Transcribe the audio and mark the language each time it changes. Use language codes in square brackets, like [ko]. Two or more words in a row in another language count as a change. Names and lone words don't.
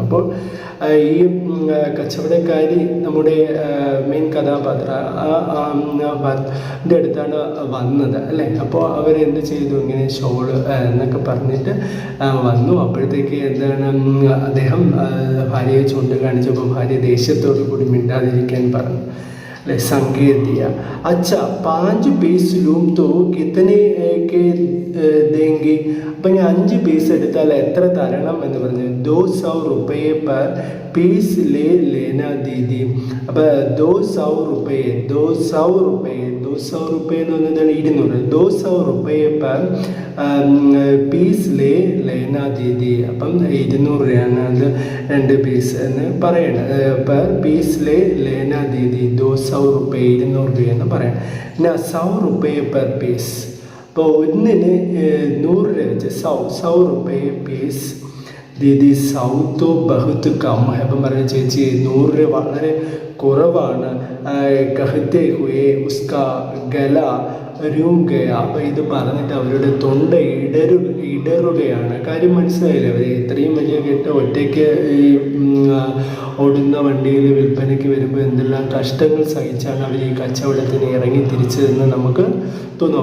[ml] അപ്പോൾ ഈ കച്ചവടക്കാരി നമ്മുടെ മെയിൻ കഥാപാത്ര അടുത്താണ് വന്നത് അല്ലേ. അപ്പോൾ അവരെന്ത് ചെയ്തു? ഇങ്ങനെ ഷോള് എന്നൊക്കെ പറഞ്ഞിട്ട് വന്നു. അപ്പോഴത്തേക്ക് അദ്ദേഹം ഭാര്യയെ ചൂണ്ടിക്കാണിച്ചപ്പോൾ ഭാര്യ ദേഷ്യത്തോടു കൂടി മിണ്ടാതിരിക്കാൻ പറഞ്ഞു. [hi] संकेत दिया. अच्छा 5 पीस लूम तो कितने के देंगे? [ml] അപ്പം ഞാൻ 5 പീസ് എടുത്താൽ എത്ര തരണം എന്ന് പറഞ്ഞു. [hi] 200 रुपये पर पीस ले लेना दीदी. [ml] അപ്പോൾ 200 रुपये എന്ന് പറഞ്ഞാൽ 200. [hi] 200 रुपये पर पीस ले लेना दीदी. [ml] അപ്പം 200 രൂപയാണ് അത് 2 പീസ് എന്ന് പറയണം. [hi] per पीस ले लेना दीदी 200 रुपये [ml] 200 രൂപയെന്ന് പറയണം. [hi] 100 रुपये per പീസ്. [ml] അപ്പോൾ ഒന്നിന് 100 രൂപ വെച്ച് [hi] 100 रुपये പീസ്. ദീദി 100 तो बहुत कम है. [ml] അപ്പം പറഞ്ഞു ചേച്ചി 100 രൂപ വളരെ കുറവാണ്. [hi] कहते हुए उसका गला रूंध गया. [ml] അപ്പോൾ ഇത് പറഞ്ഞിട്ട് അവരുടെ തൊണ്ട ഇടറുകയാണ്. കാര്യം മനസ്സിലായില്ലേ? അവർ ഇത്രയും വലിയ കെട്ട് ഒറ്റയ്ക്ക് ഈ ഓടുന്ന വണ്ടിയിൽ വിൽപ്പനയ്ക്ക് വരുമ്പോൾ എന്തെല്ലാം കഷ്ടങ്ങൾ സഹിച്ചാണ് അവർ ഈ കച്ചവടത്തിന് ഇറങ്ങി തിരിച്ചതെന്ന് നമുക്ക് തോന്നും.